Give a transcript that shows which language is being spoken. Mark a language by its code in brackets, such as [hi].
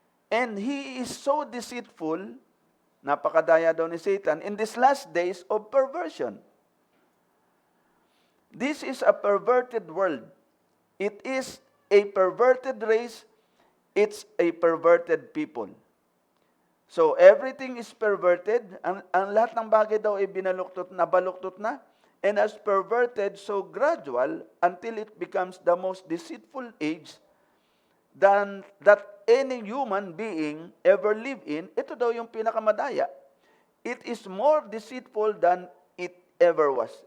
[en] And he is so deceitful, [tl] napakadaya daw ni Satan, [en] in these last days of perversion. This is a perverted world. It is a perverted race. It's a perverted people. So everything is perverted. [tl] Ang lahat ng bagay daw ay nabaluktot na. [en] And as perverted, so gradual, until it becomes the most deceitful age than that any human being ever lived in. [tl] Ito daw yung pinakamadaya. [en] It is more deceitful than it ever was.